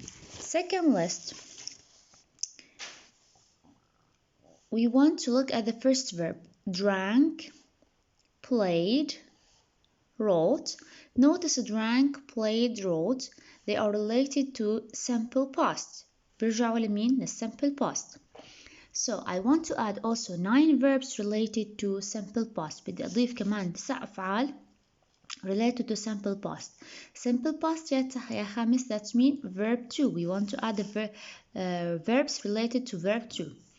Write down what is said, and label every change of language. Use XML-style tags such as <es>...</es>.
<en>Second list, we want to look at the first verb. Drank, played, wrote. Notice drank, played, wrote. They are related to simple past.</en> <ar>بيرجعوا لمين؟ للsimple past.</ar> <en>So I want to add also 9 verbs related to simple past.</en> <ar>بدي أضيف كمان 9 أفعال</ar> <en>related to simple past. Simple past</en> <ar>يا خامس,</ar> <en>that means verb 2. We want to add the verbs related to verb 2.</en>